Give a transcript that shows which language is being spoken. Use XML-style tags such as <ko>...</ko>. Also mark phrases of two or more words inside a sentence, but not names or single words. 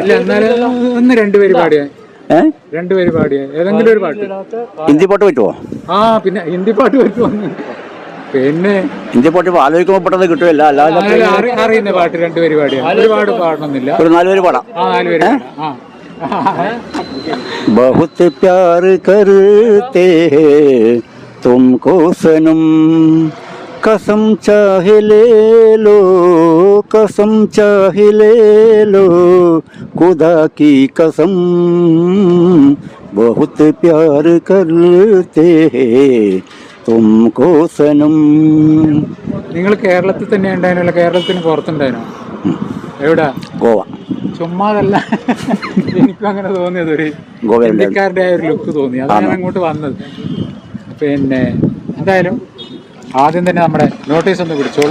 <ml>ഒന്ന് രണ്ടുപേര് പാടിയ ഏതെങ്കിലും ഒരു പാട്ട്. ഹിന്ദി പാട്ട് പറ്റുമോ? പിന്നെ ഹിന്ദി പാട്ട് പറ്റുമോ? പിന്നെ ഹിന്ദി പാട്ട് ആലോചിക്കുമ്പോൾ പെട്ടെന്ന് കിട്ടുമല്ല. അല്ലാതെ അറിയുന്ന പാട്ട് രണ്ടുപേര് പാടിയ, ഒരുപാട് പാടണമെന്നില്ല, ഒരു 4 പേര് പാടാം. 4 പേര്.</ml> <hi>बहुत प्यार करते हैं तुमको सनम, कसम चाहे ले लो, कसम चाहे ले लो, खुदा की कसम, बहुत प्यार करते हैं तुमको सनम.</hi> <ml>നിങ്ങൾ കേരളത്തിൽ തന്നെ ഉണ്ടായിരുന്നല്ലോ? കേരളത്തിന് പുറത്തുണ്ടായിരുന്നോ? എവിടെ? ഗോവ. ചുമ്മാതല്ല, എനിക്കും അങ്ങനെ തോന്നിയത്. ഒരു ഇന്ത്യക്കാരുടെ ആ ഒരു ലുക്ക് തോന്നി, അതാണ് അങ്ങോട്ട് വന്നത്. പിന്നെ എന്തായാലും ആദ്യം തന്നെ നമ്മുടെ നോട്ടീസ് ഒന്ന് പിടിച്ചോളൂ.</ml>